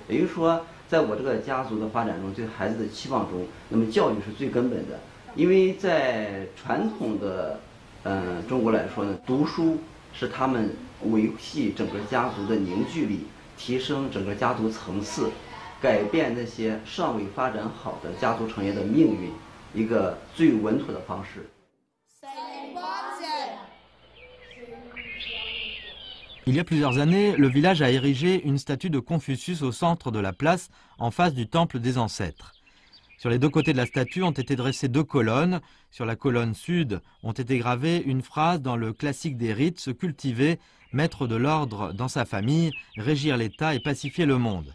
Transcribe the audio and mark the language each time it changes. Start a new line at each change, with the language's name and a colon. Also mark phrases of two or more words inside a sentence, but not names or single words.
Chinese: 也就是说，在我这个家族的发展中，对孩子的期望中，那么教育是最根本的，因为在传统的中国来说呢，读书是他们维系整个家族的凝聚力，提升整个家族层次，改变那些尚未发展好的家族成员的命运，一个最稳妥的方式。
French: Il y a plusieurs années, le village a érigé une statue de Confucius au centre de la place, en face du temple des ancêtres. Sur les deux côtés de la statue ont été dressées 2 colonnes. Sur la colonne sud ont été gravées une phrase dans le classique des rites, se cultiver, mettre de l'ordre dans sa famille, régir l'État et pacifier le monde.